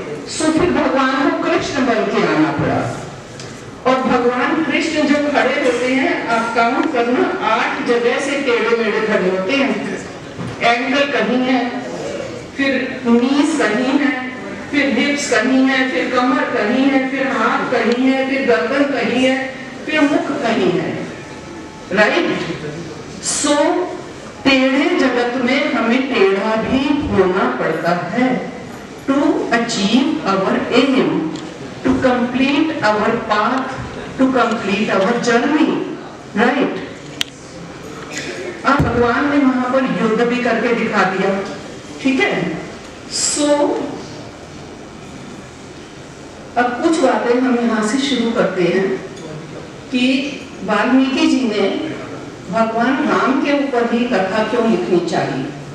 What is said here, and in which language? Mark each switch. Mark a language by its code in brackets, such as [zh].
[hi] सो फिर भगवान को कृष्ण बन के आना पड़ा, और भगवान कृष्ण जो खड़े होते हैं, आप काउंट करना, 8 जगह से टेढ़े मेढ़े खड़े होते हैं। एंकल कहीं है, फिर नीज कहीं है, फिर हिप्स कहीं है, फिर कमर कहीं है, फिर हाथ कहीं है, फिर गर्दन कहीं है, फिर मुख कहीं है, राइट? सो टेढ़े जगत में हमें टेढ़ा भी होना पड़ता है [en] to achieve our aim, to complete our path, to complete our journey, right? [hi] अब भगवान ने वहां पर युद्ध भी करके दिखा दिया, ठीक है? सो अब कुछ बातें हम यहाँ से शुरू करते हैं कि वाल्मीकि जी ने भगवान राम के ऊपर ही कथा क्यों लिखनी चाहिए।